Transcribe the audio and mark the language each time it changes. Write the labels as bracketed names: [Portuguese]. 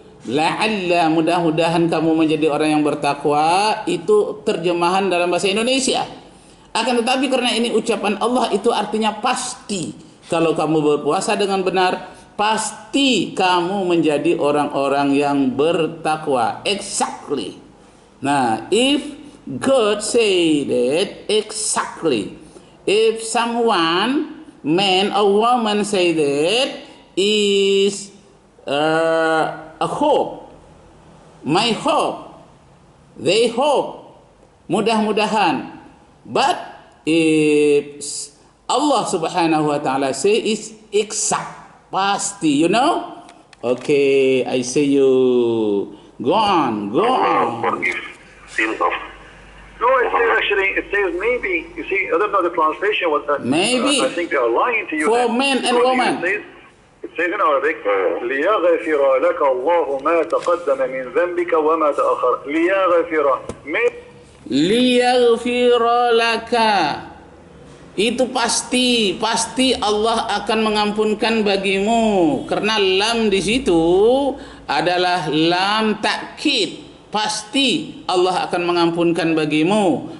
[Indonesian] La'alla, mudah-mudahan kamu menjadi orang yang bertakwa, itu terjemahan dalam bahasa Indonesia. Akan tetapi karena ini ucapan Allah, itu artinya pasti. Kalau kamu berpuasa dengan benar, pasti kamu menjadi orang-orang yang bertakwa. [English] Exactly. Nah, if God say that exactly, if someone, man or woman say that, is a hope, my hope, they hope, mudah-mudahan. But if Allah subhanahu wa ta'ala say is exact, pasti, you know? Okay, I say you. Go on. Allah forgive sins of. No, it says maybe. You see, I don't know the translation was that. Maybe. I think they are lying to you. For then. men and Because women. It says in Arabic, [Arabic] لِيَغْفِرَ لَكَ اللَّهُ مَا تَقَدَّمَ مِنْ ذَنْبِكَ وَمَا تَأَخَّرَ. لِيَغْفِرَ. Liyaghfira laka, [Indonesian] itu pasti Allah akan mengampunkan bagimu, karena lam di situ adalah lam takkid, pasti Allah akan mengampunkan bagimu.